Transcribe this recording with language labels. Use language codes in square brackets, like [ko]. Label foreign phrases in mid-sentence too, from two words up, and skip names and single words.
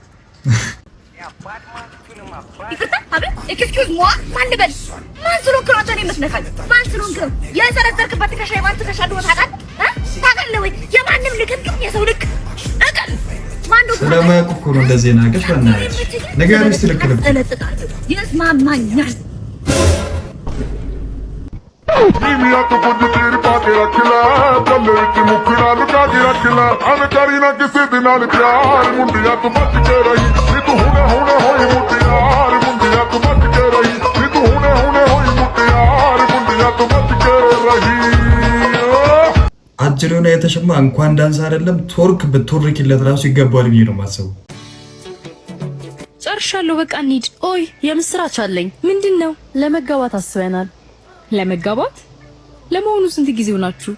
[fr] excusez moi [am] ማን ልበል? ማን ስለሆንክ ነው አንተን የምትነካኝ? ማን ስለሆንክ ነው የዘረዘርክበት ትከሻ የማን ትከሻ እንደሆነ ታውቃለህ ወይ? የማንም ልክም የሰው ልክ እቀል ማን ነው? ስለማያውቁ እኮ ነው እንደዚህ ናቀሽ። በእናትሽ ነገር እስቲ ልክ ይስማማኛል። [pa] ਨੀਮੀਆ ਤੋ ਕੁਛ ਤੇਰੀ ਪਾਕੇ ਰੱਖ ਲਾ ਗਲੇ ਵਿਚ ਮੁਖੜਾ ਲੁਕਾ ਕੇ ਰੱਖ ਲਾ ਅਨ ਕਰੀ ਨਾ ਕਿਸੀ ਦੇ ਨਾਲ ਪਿਆਰ ਮੁੰਡਿਆ ਤੂੰ ਬਚ ਕੇ ਰਹੀਂ ਨੀ ਤੂੰ ਹੁਣੇ ਹੁਣੇ ਹੋਈ ਮੁਟਿਆਰ ਮੁੰਡਿਆ ਤੂੰ ਬਚ ਕੇ ਰਹੀਂ ਨੀ ਤੂੰ ਹੁਣੇ ਹੁਣੇ ਹੋਈ ਮੁਟਿਆਰ ਮੁੰਡਿਆ ਤੂੰ ਬਚ ਕੇ ਰਹੀਂ [am] አጅሩና የተሸማ እንኳን ዳንስ አይደለም ቶርክ ብትወርኪለት ራሱ ይገባል ብዬ ነው የማስበው። ጨርሻለሁ፣ በቃ እንሂድ። ኦይ የምስራች አለኝ። ምንድን ነው? ለመጋባት አስበናል። ለመጋባት? ለመሆኑ ስንት ጊዜው ናችሁ?